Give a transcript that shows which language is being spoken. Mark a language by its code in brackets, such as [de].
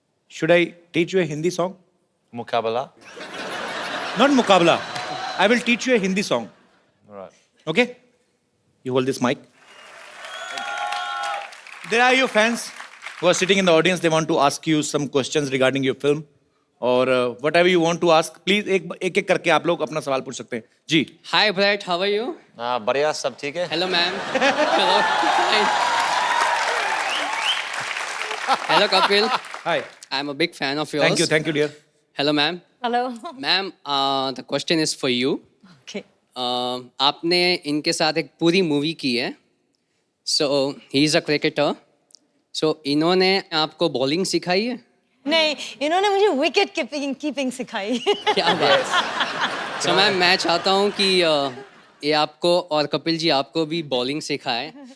[en] Should I teach you a Hindi song? [hi] Mukabala. [en] Not मुकाबला. I will teach you a Hindi song. All right. Okay? You hold this mic. There are your fans who are sitting in the audience. They want to ask you some questions regarding your film. Or whatever you want to ask, please [hi] एक करके आप लोग अपना सवाल पूछ सकते हैं। जी। [en] Hi Brett, how are you? [hi] बढ़िया, सब ठीक है? [en] Hello ma'am. Hello. Fine. Hello Kapil. Hi. I'm a big fan of yours. Thank you, dear. Hello ma'am. [hi] Hello. [en] Ma'am, the question is for you. Okay. [hi] आपने इनके साथ एक पूरी movie की है. [en] So he is a cricketer. [hi] So इन्होंने आपको bowling सिखाई है? नहीं, इन्होंने मुझे विकेट कीपिंग सिखाई। क्या बात। So मैम, मैं चाहता हूँ कि ये आपको और कपिल जी आपको भी बॉलिंग सिखाए.